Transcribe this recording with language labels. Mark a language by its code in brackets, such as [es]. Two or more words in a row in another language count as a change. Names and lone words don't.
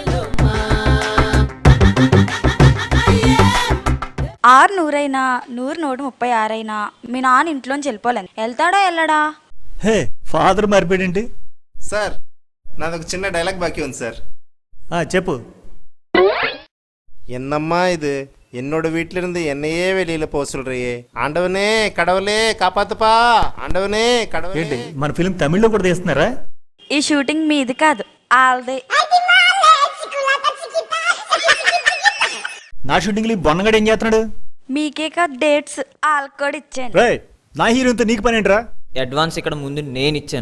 [te] 6 100 100 136 అయినా మీ నాన్న ఇంట్లోంచి వెళ్ళిపోలేను. వెళ్తాడా వెళ్ళడా? హే ఫాదర్ మారిపోయాడేంటి? సార్ నాదొక చిన్న డైలాగ్ బాకీ ఉంది సార్. చెప్పు. [ta] என்னம்மா இது என்னோட வீட்டிலிருந்து என்னையே வெளியில போக சொல்றியே, ஆண்டவனே கடவுளே காப்பாத்துப்பா, ஆண்டவனே கடவுளே. [te] ఏంటి మన ఫిల్మ్ తమిళ్లో కూడా తీస్తున్నారా? ఈ షూటింగ్ మీది కాదు, ఆల్దే. నా షూటింగ్లో బొన్నగాడు ఏం చేస్తున్నాడు? మీకే కాదు డేట్స్ ఆల్కోడ్ ఇచ్చాను. రే నా హీరోయిన్తో నీకు పని ఏంట్రా? అడ్వాన్స్ ఇక్కడ ముందు నేను ఇచ్చాను.